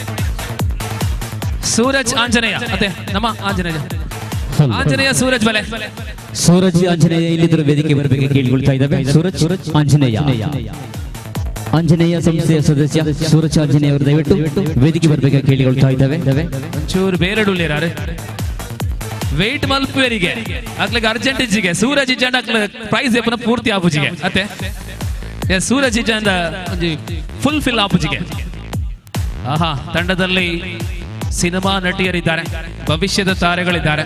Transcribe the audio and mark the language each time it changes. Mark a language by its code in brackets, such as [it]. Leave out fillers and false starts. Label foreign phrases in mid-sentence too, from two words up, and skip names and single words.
[kn] ಸೂರಜ್ ಆಂಜನೇಯ, ಮತ್ತೆ ನಮ್ಮ ಆಂಜನೇಯ ಸೂರಜ್ ಬಲೆ. ಸೂರಜ್ ಆಂಜನೇಯ ಇಲ್ಲಿದ್ರು ವೇದಿಕೆ ಬರಬೇಕು ಕೇಳಿಕೊಳ್ತಾ ಇದ್ದಾವೆ. ಸೂರಜ್ ಆಂಜನೇಯ ಸಂಸ್ಥೆಯ ಸದಸ್ಯ ಸೂರಜ್ ಆಂಜನೇಯ ಅವರು ದಯವಿಟ್ಟು ವೇದಿಕೆ ಬರಬೇಕು ಕೇಳಿಕೊಳ್ತಾ ಇದ್ದಾವೆ. [tcy] ಒಂಚೂರು ಬೇರೆಡುಲ್ಲೇರಾರೆ ವೆಯ್ಟ್ ಮಲ್ಪೇರಿಗೆ ಅಕ್ಲಿಗೆ ಅರ್ಜೆಂಟ್ ಇಜ್ಜಿಗೆ ಸೂರಜ್ ಇಜ್ಜಂಡ ಪ್ರೈಸ್ ಎಪ್ಪನ ಪೂರ್ತಿ ಆಪುಜಿಗೆ ಅತ್ತೆ ಸೂರಜ್ ಇಜ್ಜಂದ ಫುಲ್ ಆಪುಜಿಗೆ. [kn] ಆಹಾ, ತಂಡದಲ್ಲಿ ಸಿನಿಮಾ ನಟಿಯರಿದ್ದಾರೆ, ಭವಿಷ್ಯದ ತಾರೆಗಳಿದ್ದಾರೆ.